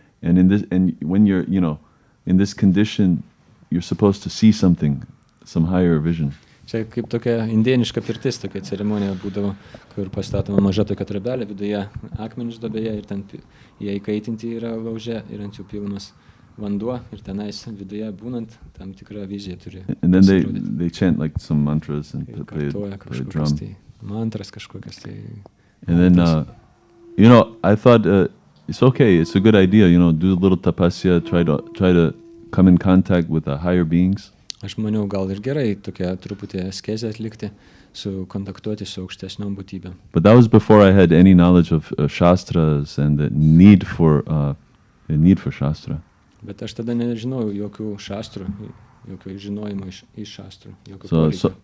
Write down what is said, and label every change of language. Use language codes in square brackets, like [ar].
[en] And when you're, you know, in this condition, you're supposed to see something, some higher vision. [lt] Čia kaip tokia indėniška pirtis, tokia ceremonija būdavo, kur pastatoma maža tokia trobelė, viduje akmenys duobėje ir ten jie įkaitinti yra lauže ir ant jų pilnas vanduo ir tenais viduje būnant tam tikrą viziją turi. [en] And then they chant like some mantras and play a drum. [lt] Tai mantras kažkokias tai. [en] And then, you know, I thought it's okay, it's a good idea, you know, do a little tapasya, try to come in contact with the higher beings. [lt] Aš maniau, gal ir gerai tokia truputį askezę atlikti, kontaktuoti su aukštesniom būtybėm. [en] But that was before I had any knowledge of shastras and the need for shastra. [lt] Bet aš tada nežinojau jokių šastrų, jokio žinojimo iš šastrų, jokio poreikio.